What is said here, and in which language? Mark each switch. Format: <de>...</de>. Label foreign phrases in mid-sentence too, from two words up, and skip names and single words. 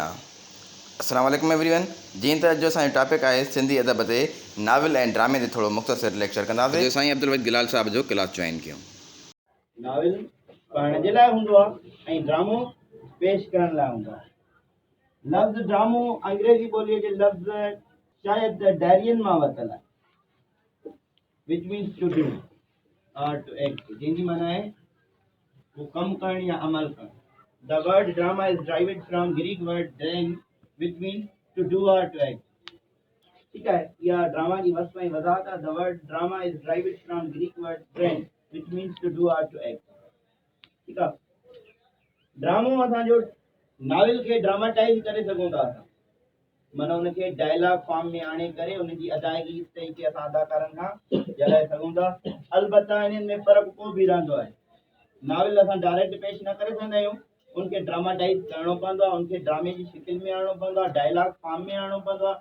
<ar>السلام علیکم</ar> <sd>एवरीवन। जीअं त अॼु जो असांजो टॉपिक आहे सिंधी अदब ते नाविल ऐं ड्रामे ते थोरो मुख़्तसिर लेक्चर कंदासीं। साईं अब्दुल वहीद गिलाल साहब जो क्लास जॉइन कयूं। नाविल पढ़ण जे लाइ हूंदो आहे ऐं ड्रामो पेश करण लाइ हूंदो आहे। लफ़्ज़ ड्रामो अंग्रेज़ी ॿोलीअ जे लफ़्ज़ शायदि डायरियन मां वरितल आहे,</sd> <en>which means to do or to act,</en> <sd>जंहिंजी माना आहे वो कमु करणु या अमल करणु।</sd> <en>The word drama is derived from Greek word dren which means to do or to act.</en> <ur>ٹھیک ہے,</ur> <sd>या ड्रामा की वस्फ़ ऐं वज़ाहत आहे।</sd> <en>The word drama is derived from Greek word dren which means to do or to act.</en> <sd>ठीक आहे, ड्रामो असांजो नाविल खे ड्रामाटाइज़ करे सघूं था असां, माना उनखे</sd> <en>dialogue form</en> <sd>में आणे करे उनजी अदायगी</sd> <ur>اس طریقے</ur> <sd>असां अदाकारनि खां ॼाणाए सघूं था। अलबत्ता इन्हनि में फ़र्क़ु को बि रहंदो आहे। नाविल असां डायरेक्ट पेश न करे सघंदा आहियूं, उनखे ड्रामाटाइज़ करिणो पवंदो आहे, उनखे ड्रामे जी शिकिल में आणिणो पवंदो आहे,</sd> <en>dialogue form</en> <sd>में आणिणो पवंदो आहे।</sd>